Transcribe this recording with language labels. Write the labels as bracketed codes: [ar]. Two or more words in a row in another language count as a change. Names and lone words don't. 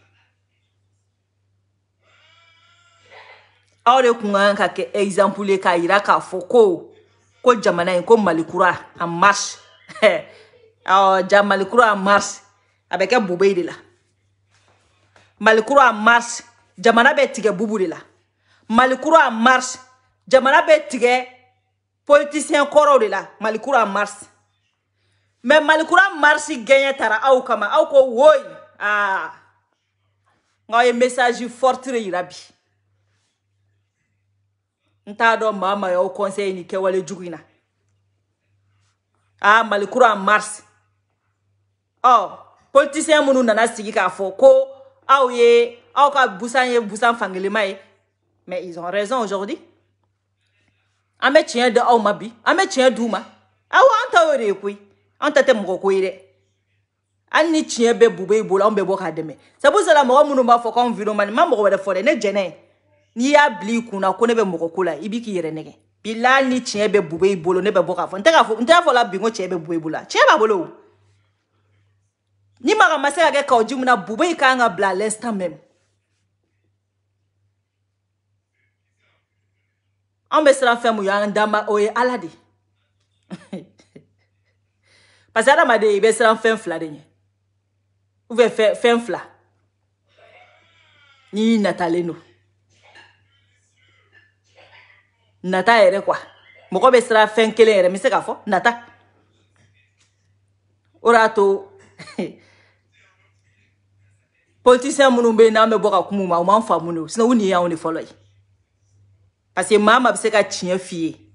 [bm] aw de kun kan ka kɛ exemple ye k'a yira k'a fɔ ko jamana in ko Mali kura en marche Mali kura en marche a bɛ kɛ bube de la Mali kura en marche jamana bɛ tigɛ bubu de la Mali kura en marche jamana bɛ tigɛ politicien kɔrɔw de la Mali kura en marche mais Mali kura en marche gagné tara aw kama aw ko woy ngaw ye [fr] message fort [bm] de yira bi n t'a dɔn maa ma y'aw conseil ni kɛwale jugu in na Mali kura en marche politicien minnu nana sigi k'a fɔ ko aw ka busan ye busan fangelema ye [fr] mais ils ont raison aujourd'hui [bm] an bɛ tiɲɛ di aw ma bi an bɛ tiɲɛ d'u ma an ta y'o de ye koyi an ta tɛ mɔgɔ ko ye dɛ hali ni tiɲɛ bɛ bube i bolo an bɛ bɔ k'a dɛmɛ [fr] c'est pour ça [bm] mɔgɔ minnu b'a fɔ k'anw viromani ma mɔgɔ wɛrɛ fɔ dɛ ne jɛnɛ ye n'i y'a bila i kunna ko ne bɛ mɔgɔ ko la i b'i k'i yɛrɛ nɛgɛ bilahi ni tiɲɛ bɛ bube i bolo ne bɛ bɔ k'a fɔ n tɛ fɔ la bi ko tiɲɛ bɛ bube i bolo tiɲɛ b'a bolo ni maga ma se ka kɛ Kawojimi na bube i kan ka bila [fr] à l'instant même [bm] an bɛ siran fɛn mun ye an dama o ye Ala de [fr] parce que [bm] adamaden i bɛ siran fɛn fila de ɲɛ [fr] ou bien [bm] fɛn fila n'i natalen don nata yɛrɛ quoi mɔgɔ bɛ siran fɛn kelen yɛrɛ n bɛ se k'a fɔ nata o de y'a to politicien minnu bɛ yen n'an bɛ bɔ ka kuma u ma u m'an faamu de sinon u nin y'anw de fɔlɔ ye [fr] parce que [bm] maa bɛ se ka tiɲɛ f'i ye